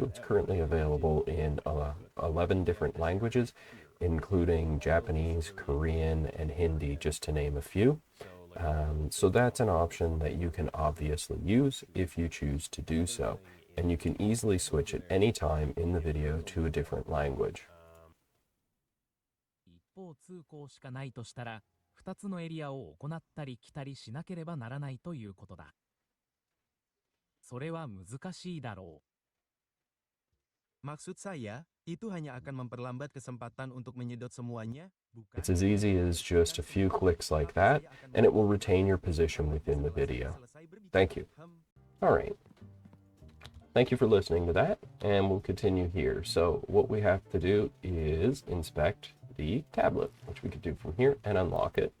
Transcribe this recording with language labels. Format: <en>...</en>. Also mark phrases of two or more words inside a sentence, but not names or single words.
<en>It's currently available in 11 different languages, including Japanese, Korean, and Hindi, just to name a few. So that's an option that you can obviously use if you choose to do so. And you can easily switch at any time in the video to a different language.</en> <ja>一方通行しかないとしたら、2つのエリアを行ったり来たりしなければならないということだ。それは難しいだろう。</ja> <id>Maksud saya, itu hanya akan memperlambat kesempatan untuk menyedot semuanya.</id> <en>It's as easy as just a few clicks like that, and it will retain your position within the video. Thank you. All right. Thank you for listening to that, and we'll continue here. So what we have to do is inspect the tablet, which we could do from here, and unlock it.</en>